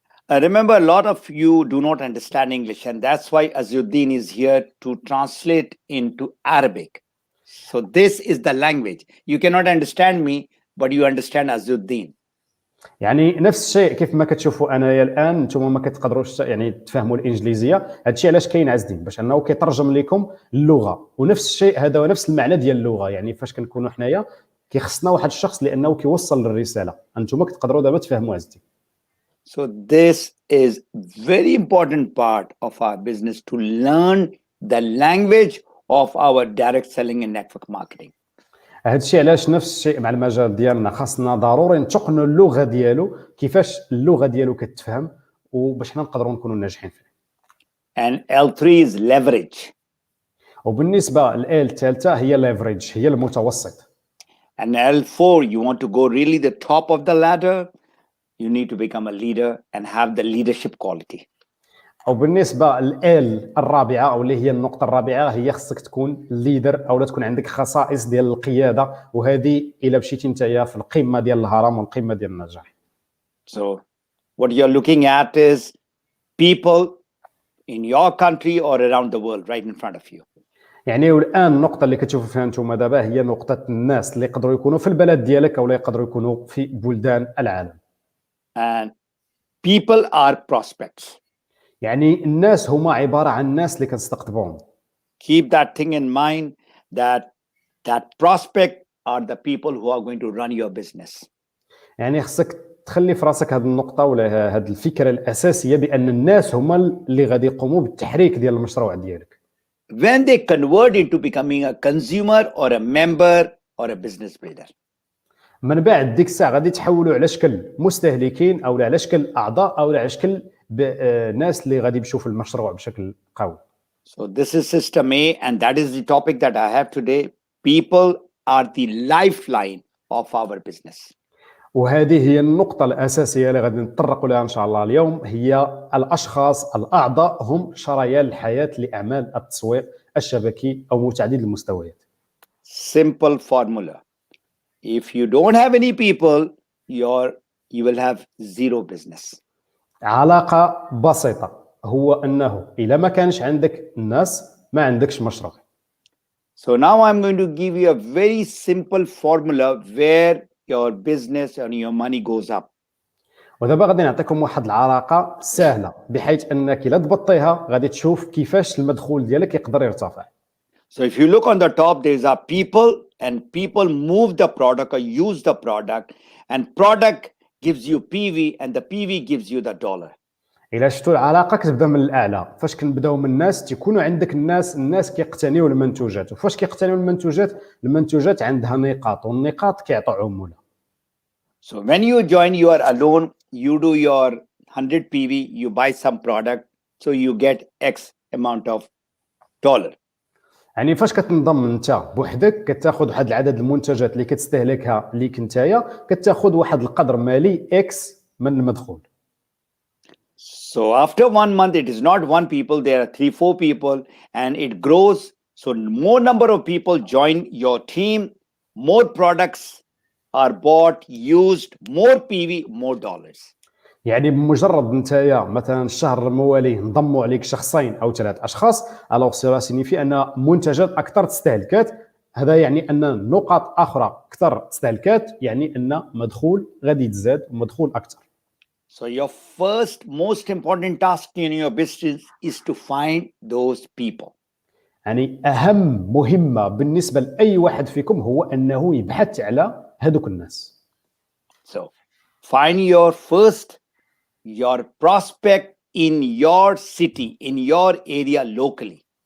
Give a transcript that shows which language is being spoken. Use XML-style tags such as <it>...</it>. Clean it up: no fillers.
<en>Remember, a lot of you do not understand English, and that's why Azuddin is here to translate into Arabic. So this is the language. You cannot understand me, but you understand Azuddin.</en> <ar>يعني نفس الشيء كيف ما كتشوفوا انايا الان نتوما ما كتقدروش يعني تفهموا الانجليزيه، هذا الشيء علاش كاين عزدين باش انه كيترجم لكم اللغه. ونفس الشيء هذا هو نفس المعنى ديال اللغه، يعني فاش كنكونوا حنايا كيخصنا واحد الشخص لانه كيوصل الرساله، انتوما كتقدروا دابا تفهموا عزدين.</ar> <en>So this is very important part of our business, to learn the language of our direct selling and network marketing.</en> <ar>هذا الشيء علاش نفس الشيء مع المجال ديالنا خاصنا ضروري نتقنوا اللغه ديالو، كيفاش اللغه ديالو كتفهم وباش حنا نقدروا نكونوا ناجحين فيه.</ar> <en>And L3 is leverage.</en> <ar>وبالنسبه لل الثالثه هي leverage، هي المتوسط.</ar> <en>And L4, you want to go really the top of the ladder, you need to become a leader and have the leadership quality.</en> <ar>وبالنسبه لل الرابعه او اللي هي النقطه الرابعه، هي خصك تكون ليدر او تكون عندك خصائص ديال القياده، وهذه الا مشيتي نتايا في القمه ديال الهرم والقمه ديال النجاح.</ar> <en>So what you're looking at is people in your country or around the world right in front of you.</en> <ar>يعني والان النقطه اللي كتشوفوا فيها نتوما دابا هي نقطه الناس اللي يقدروا يكونوا في البلد ديالك او لا يقدروا يكونوا في بلدان العالم.</ar> <en>And people are prospects.</en> <ar>يعني الناس هما عباره عن الناس اللي كنستقطبوهم.</ar> <en>Keep that thing in mind, that prospect are the people who are going to run your business.</en> <ar>يعني خصك تخلي في راسك هذه النقطه ولا هذه الفكره الاساسيه بان الناس هما اللي غادي يقوموا بالتحريك ديال المشروع ديالك.</ar> <en>When they convert into becoming a consumer or a member or a business builder.</en> <ar>من بعد ديك الساعه غادي تحولوا على شكل مستهلكين او على شكل اعضاء او على شكل ناس اللي غادي يمشوا في المشروع بشكل قوي.</ar> <en>So this is system A, and that is the topic that I have today. People are the lifeline of our business.</en> <ar>وهذه هي النقطة الأساسية اللي غادي نتطرقوا لها إن شاء الله اليوم، هي الأشخاص الأعضاء هم شريان الحياة لأعمال التسويق الشبكي أو متعدد المستويات.</ar> <en>Simple formula. If you don't have any people, you will have zero business.</en> <ar>علاقة بسيطة، هو أنه إذا ما كانش عندك الناس ما عندكش مشروع.</ar> <en>So now I'm going to give you a very simple formula where your business and your money goes up.</en> <ar>ودابا غادي نعطيكم واحد العلاقة سهلة بحيث أنك إلا ضبطيها غادي تشوف كيفاش المدخول ديالك يقدر يرتفع.</ar> <en>So if you look on the top, there are people, and people move the product or use the product, and product gives you PV, and the PV gives you the dollar.</en> <ar>إلا شفتوا العلاقة كتبدا من الأعلى، فاش كنبداو من الناس تيكونوا عندك الناس كيقتنيوا المنتوجات، وفاش كيقتنيوا المنتوجات عندها نقاط، والنقاط كيعطوا عمولة.</ar> <en>So when you join, you are alone, you do your 100 PV, you buy some product, so you get X amount of dollar.</en> <ar>يعني فاش كتنضم انت بوحدك كتاخذ واحد العدد المنتجات اللي كتستهلكها ليك نتايا، كتاخذ واحد القدر مالي اكس من المدخول.</ar> <en>So after 1 month, it is not one people, there are 3-4 people, and it grows. So more number of people join your team, more products are bought, used, more PV, more dollars.</en> <ar>يعني بمجرد نتايا مثلا الشهر الموالي انضموا عليك شخصين او 3 اشخاص،</ar> <fr>الوغ سيرا سينيفي</fr> <ar>ان منتجات اكثر تستهلكات، هذا يعني ان نقاط اخرى اكثر تستهلكات، يعني ان مدخول غادي يتزاد ومدخول اكثر.</ar> <en>So your first most important task in your business is to find those people.</en> <ar>يعني اهم مهمه بالنسبه لاي واحد فيكم هو انه يبحث على هذوك الناس.</ar> <en>So find your prospect in your city, in your area locally.</en>